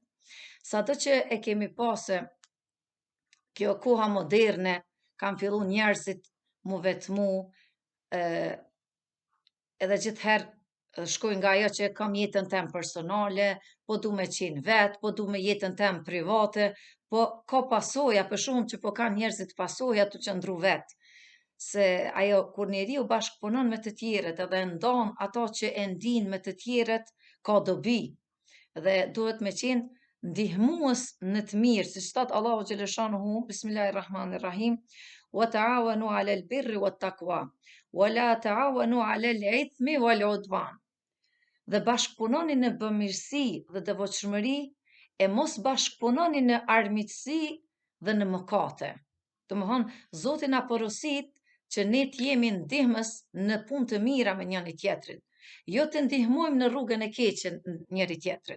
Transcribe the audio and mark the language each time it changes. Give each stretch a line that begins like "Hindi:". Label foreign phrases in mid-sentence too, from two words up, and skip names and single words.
Albanian: Sado që e kemi pasë kjo koha moderne, kanë fillu njerëzit mu vetmu, edhe gjithherë shkojnë nga ajo që kam jetën tem personale, po du me qenë vetë, po du me jetën tem private, po ka pasoja, për shumë që po kanë njerëzit pasoja të qëndru vetë. Se ajo kur njeriu bashkëpunon me të tjerët edhe ndon ato që e ndin me të tjerët, ka dobi dhe duhet me qenë ndihmues në të mirë, siç thot Allahu xhaleshanuhu,
Arabic: بسم الله الرحمن الرحيم، وتعاونوا على البر والتقوى، ولا تعاونوا على الإثم والعدوان.
Albanian: Dhe bashkëpunoni në bamirësi dhe devotshmëri, e mos bashkëpunoni në armiqësi dhe në mëkate. Domethënë, Zoti na porosit që ne t'jemi ndihmës në punë të mira me njëri tjetrin, jo të ndihmojmë në rrugën e keqe njëri tjetrit.